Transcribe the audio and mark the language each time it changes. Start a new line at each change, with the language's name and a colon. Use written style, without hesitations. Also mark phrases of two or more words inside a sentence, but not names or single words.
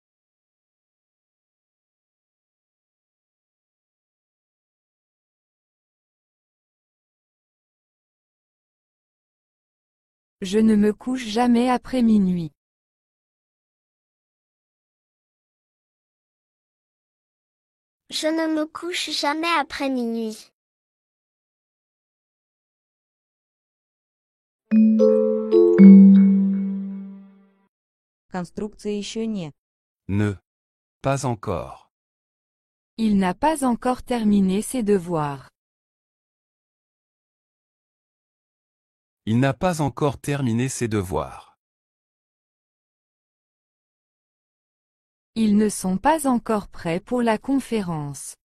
French: Je ne me couche jamais après minuit. Je ne me couche jamais après minuit.
Russian: Конструкция еще не.
French: Ne. Pas encore. Il n'a pas encore terminé ses devoirs. Il n'a pas encore terminé ses devoirs. Ils ne sont pas encore prêts pour la conférence.